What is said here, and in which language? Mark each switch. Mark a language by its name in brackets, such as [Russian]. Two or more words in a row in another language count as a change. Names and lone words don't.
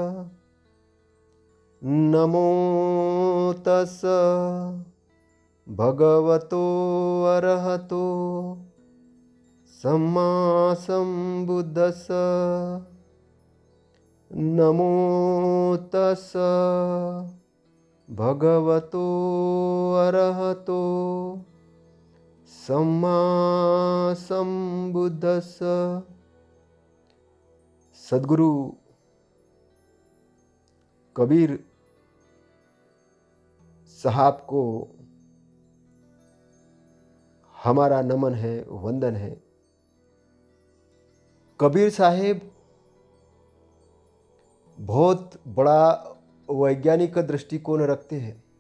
[Pali] नमो तस् भगवतो अरहतो सम्मा सम्बुद्धस्स। नमो तस् भगवतो अरहतो सम्मा सम्बुद्धस्स। [Hindi] सद्गुरु कबीर साहब को हमारा नमन है, वंदन है। कबीर साहेब बहुत बड़ा वैज्ञानिक दृष्टिकोण रखते हैं।